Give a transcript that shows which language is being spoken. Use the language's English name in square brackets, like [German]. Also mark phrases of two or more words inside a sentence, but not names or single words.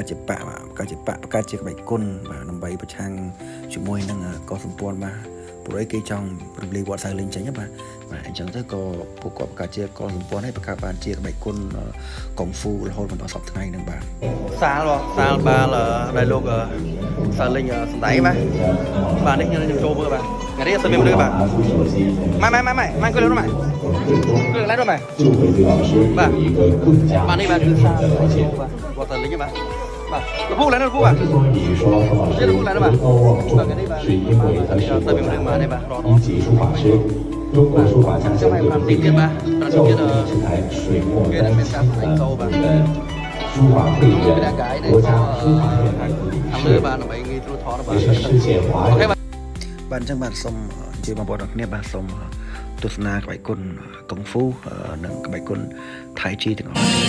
[Khmer] ជាក្បាច់គុណបាទដើម្បីប្រឆាំងជាមួយនឹងកុលសម្ព័ន្ធបាទព្រោះគេចង់រំលាយវត្តសៅលិញចេញបាទអញ្ចឹងទៅក៏ពួកគាត់បង្កើតជាកុលសម្ព័ន្ធឲ្យបង្កើតបានជាក្បាច់គុណកុងហ្វូរហូតមកដល់សពថ្ងៃហ្នឹងបាទសាលបាល់ដែលលោកសៅលិញសម្ដែងបាទនេះខ្ញុំចូលមើលបាទថ្ងៃនេះអត់មានមនុស្សបាទម៉ែអង្គុយលើនោះម៉ែគឺឡើងនោះម៉ែ បាទនេះបាទគឺសាលវត្តសៅលិញបាទលពូឡើងនោះលពូបាទលពូឡើងនោះបាទថ្ងៃនេះបាទទៅមានរឿងមកនេះបាទរត់ [Chinese] 中国书法家现在他们这边现在水墨丹青书法汇编国家书法院也是世界华人 [Khmer] បាទអញ្ចឹងបាទសូមជម្រាបបងប្អូនគ្នាបាទសូមទស្សនាក្បាច់គុណកុងហ្វូនិងក្បាច់គុណថៃជីទាំងអស់